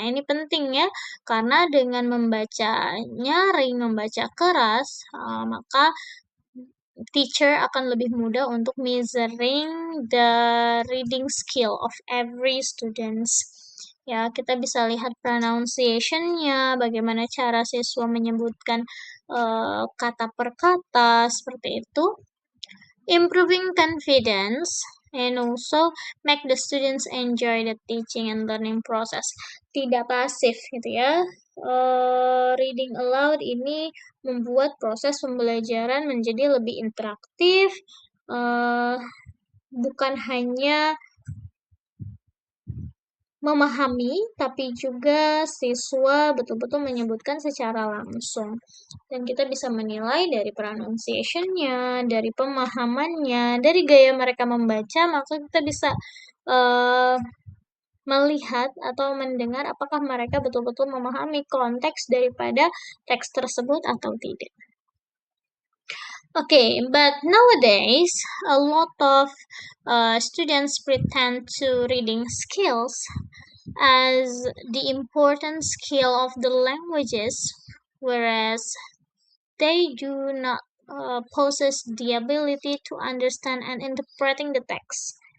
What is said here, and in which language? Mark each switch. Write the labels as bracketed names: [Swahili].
[Indonesian] Nah, ini penting ya, karena dengan membaca nyaring, membaca keras, maka teacher akan lebih mudah untuk [English] measuring the reading skill of every students. [Indonesian] Ya, kita bisa lihat pronunciation-nya, bagaimana cara siswa menyebutkan kata per kata, seperti itu. [English] Improving confidence, and also make the students enjoy the teaching and learning process. [Indonesian] Tidak pasif gitu ya. Reading aloud ini membuat proses pembelajaran menjadi lebih interaktif, bukan hanya memahami, tapi juga siswa betul-betul menyebutkan secara langsung. Dan kita bisa menilai dari pronunciation-nya, dari pemahamannya, dari gaya mereka membaca, maka kita bisa melihat atau mendengar apakah mereka betul-betul memahami konteks daripada teks tersebut atau tidak. [English] Okay, but nowadays a lot of students pretend to reading skills as the important skill of the languages, whereas they do not possess the ability to understand and interpreting the text.